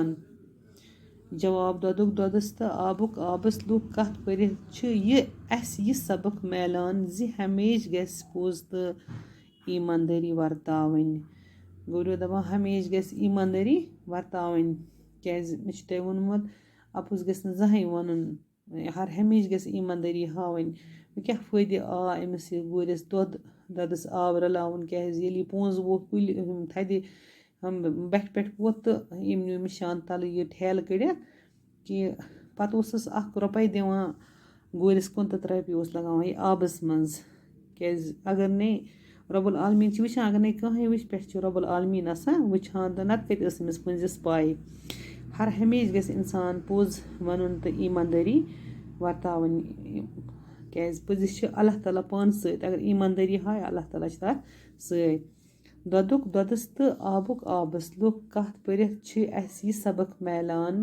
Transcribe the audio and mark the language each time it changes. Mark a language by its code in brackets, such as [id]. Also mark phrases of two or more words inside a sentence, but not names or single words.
[ks] जवाब दोदुक दोदस तो आबुक आबस लुक कथ परित यह सबक मिलान जि हमेश गस पोज तो ईमानदारी वर्तावन। गोरियो दपान हमेश गस ईमानदारी वर्तावन क्या मे तह वोनमुत अपुज गस न जहां वनुन हर हमेश गस ईमानदारी हावन। क्या फायदे आ अमिस यह गूरिस दोदस आब रलावन क्या ये पोज वो कुल थदे हम बठ पे वोत तो यम नी अमिस शान तल यह ठेल कड़ित कि पत 1 रुपये दिवान गूरिस कुन तो 3 रुपये लगावान यह आबस मज क्या अगर नहीं رۄب العالمیٖن چھِ وٕچھان اگر نَے کٕہٕنۍ وٕچھِ پٮ۪ٹھ چھِ رۄب العالمیٖن آسان وٕچھان تہٕ نَتہٕ کَتہِ ٲس أمِس پٔنٛزِس پَے ہر ہمیشہِ گژھِ اِنسان پوٚز وَنُن تہٕ ایٖماندٲری وَرتاوٕنۍ کیٛازِ پٔزِس چھِ اللہ تعالیٰ پانہٕ سۭتۍ اگر ایٖماندٲری ہاوِ اللہ تعالیٰ چھِ تَتھ سۭتۍ دۄدُک دۄدَس تہٕ آبُک آبَس لُکھ کَتھ پٔرِتھ چھِ اَسہِ یہِ سبق میلان